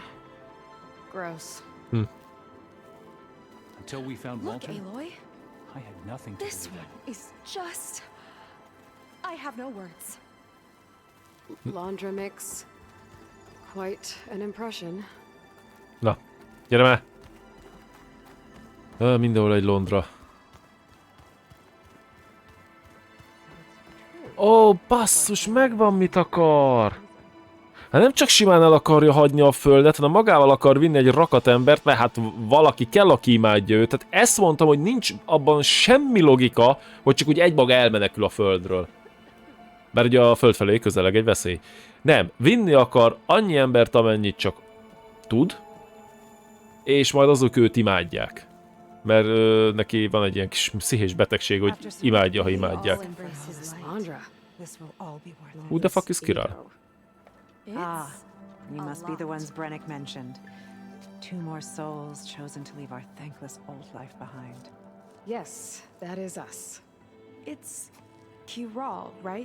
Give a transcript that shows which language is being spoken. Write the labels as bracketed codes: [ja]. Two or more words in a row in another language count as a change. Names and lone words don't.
[en] Gross. Until we found Look, Walter, Aloy. I had nothing to This do with one it. is just... I have no words. Londra makes quite an impression. [hu] Na, gyere már! Mindenhol egy Londra. Ó, basszus, megvan mit akar! Hát nem csak simán el akarja hagyni a földet, hanem magával akar vinni egy rakat embert, mert hát valaki kell, aki imádja őt. Tehát ezt mondtam, hogy nincs abban semmi logika, hogy csak úgy egymaga elmenekül a földről. Mert ugye a föld felé közeleg egy veszély. Nem, vinni akar annyi embert, amennyit csak tud, és majd azok őt imádják. Mert neki van egy ilyen kis pszichés betegség, hogy imádja, ha imádják. Londra. [en] Who the fuck is Kiral? Ah, you must be the ones Brennick mentioned. 2 more souls chosen to leave our thankless old life behind. Yes, that is us. It's Kiral, right?